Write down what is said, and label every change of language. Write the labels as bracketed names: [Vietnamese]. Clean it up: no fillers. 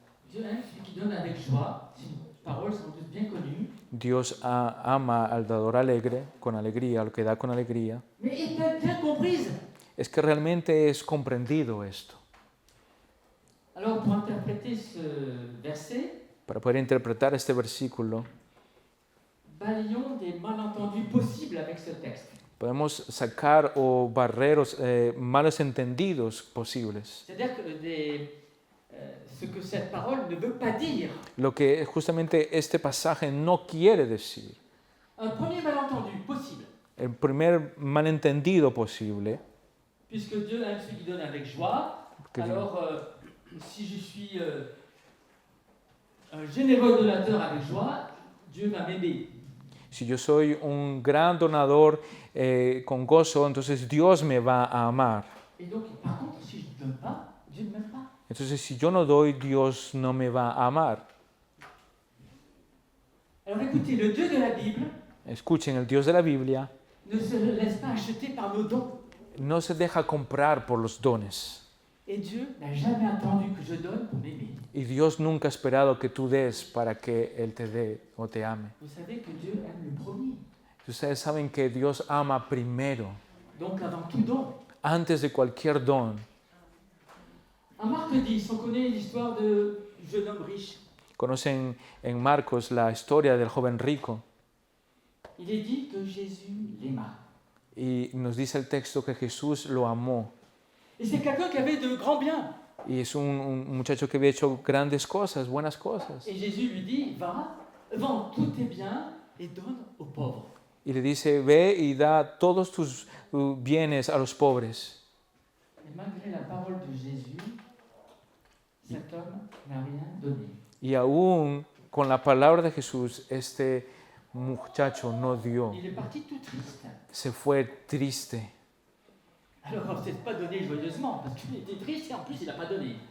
[French] Dieu aime celui qui donne avec joie. C'est une parole sans doute bien connue. [Spanish] Dios ama al dador alegre, con alegría, lo que da con alegría. [French] Mais est-elle bien comprise? [Spanish] Es que realmente es comprendido esto. [French] Alors pour interpréter ce verset, [Spanish] Para poder interpretar este versículo, [French] balayons des malentendus possibles avec ce texte. [Spanish] podemos sacar o barrer malos entendidos posibles. [French] C'est-à-dire que ce que cette parole ne veut pas dire. [Spanish] Lo que justamente este pasaje no quiere decir. [French] Un premier malentendu possible, [Spanish] El primer malentendido posible, [French] puisque Dieu aime ceux qui donnent avec joie, [Spanish] Que [French] alors si je suis un généreux donateur avec joie, Dieu va m'aimer. [Spanish] si yo soy un gran donador con gozo, entonces Dios me va a amar. [French] Et donc, par contre, si je ne donne pas, Dieu ne m'aime pas. [Spanish] Entonces, si yo no doy, Dios no me va a amar. [French] Alors écoutez, le Dieu de la Bible [Spanish] Escuchen, el Dios de la Biblia [French] ne se laisse pas acheter par nos dons. [Spanish] no se deja comprar por los dones. [French] Et Dieu n'a jamais attendu que je donne pour m'aimer. [Spanish] Y Dios nunca ha esperado que tú des para que Él te dé o te ame. [French] Vous savez que Dieu aime le premier. [Spanish] Ustedes saben que Dios ama primero, [French] Donc avant tout don. [Spanish] antes de cualquier don. [French] En Marc 10, on connaît l'histoire du jeune homme riche. [Spanish] Conocen en Marcos la historia del joven rico [French] Il est dit que Jésus l'aima. [Spanish] y nos dice el texto que Jesús lo amó. [French] Et c'est quelqu'un qui avait de grands biens. [Spanish] Y es un muchacho que había hecho grandes cosas, buenas cosas. [French] Et Jésus lui dit, va, vends tous tes biens et donne aux pauvres. [Spanish] Y le dice, ve y da todos tus bienes a los pobres. [French] Et malgré la parole de Jésus, cet homme n'a rien donné. [Spanish] Y aún con la palabra de Jesús, este muchacho no dio. [French] Il est parti tout triste. [Spanish] Se fue triste. [French] Alors, on ne s'est pas donné joyeusement, parce qu'il était triste et en plus, il n'a pas donné.